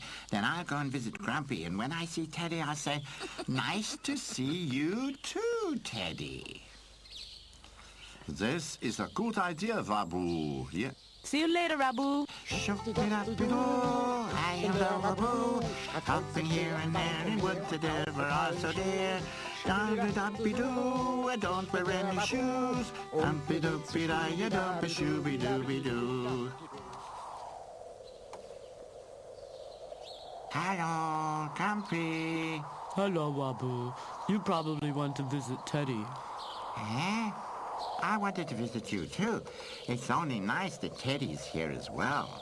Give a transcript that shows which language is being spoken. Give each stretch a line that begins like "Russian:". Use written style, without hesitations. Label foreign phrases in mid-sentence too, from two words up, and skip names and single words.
English: Then I'll go and visit Grumpy, and when I see Teddy, I'll say, nice to see you too, Teddy. This is a good idea, Wabu. Yeah. See you later, Rabu. Shoo-be-da-be-doo, I am the Wabu, hopping here and there in woods that ever are so dear. Da-be-da-be-doo, I don't wear any shoes. Dum-be-doo-be-da-ya-dum-be-shoo-be-doo-be-doo. Hello, Grumpy. Hello, Wabu. You probably want to visit Teddy. Eh? I wanted to visit you, too. It's only nice that Teddy's here as well.